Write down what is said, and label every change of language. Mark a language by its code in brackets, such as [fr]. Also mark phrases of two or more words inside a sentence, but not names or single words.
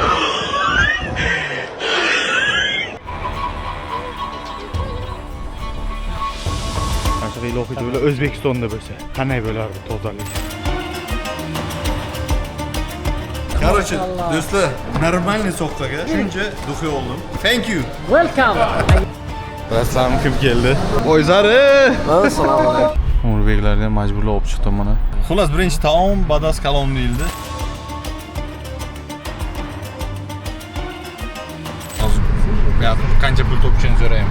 [uz] Qanaqa ilohiy joylar O'zbekistonda bo'lsa, qanday bo'lardi tozalik? Короче, do'stlar, нормальный soqqaga shuncha duxi oldim. [en] Thank you. Welcome. [uz] Assalomu kim keldi? O'zari. Assalomu alaykum. Urbeklarni majburlab olib chiqdim mana. Xullas, birinchi taom badas kalom deyildi. Hozir bu yoqda qancha pul topishini so'raymiz.